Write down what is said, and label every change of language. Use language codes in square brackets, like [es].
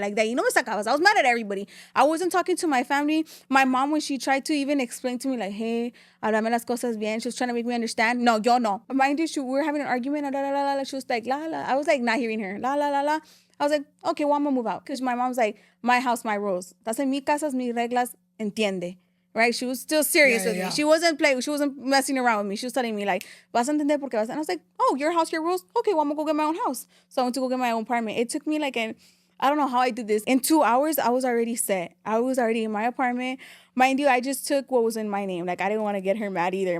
[en] Like that. You know me sacabas. I was mad at everybody. I wasn't talking to my family. My mom, when she tried to even explain to me, like, hey, háblame las cosas bien. She was trying to make me understand. No, yo no. Mind you, we were having an argument. La, la, la, la. She was like, la, la. I was like, not hearing her. La, la, la, la. I was like, okay, well, I'm going to move out. Because my mom's like, my house, my rules. [es] That's en mi casa, mis reglas, entiende. [en] Right? She was still serious with me. She wasn't playing. She wasn't messing around with me. She was telling me, like, vas a entender porque vas. And I was like, oh, your house, your rules? Okay, well, I'm going to go get my own house. So I went to go get my own apartment. It took me like I don't know how I did this. In 2 hours, I was already set. I was already in my apartment. Mind you, I just took what was in my name. Like, I didn't want to get her mad either.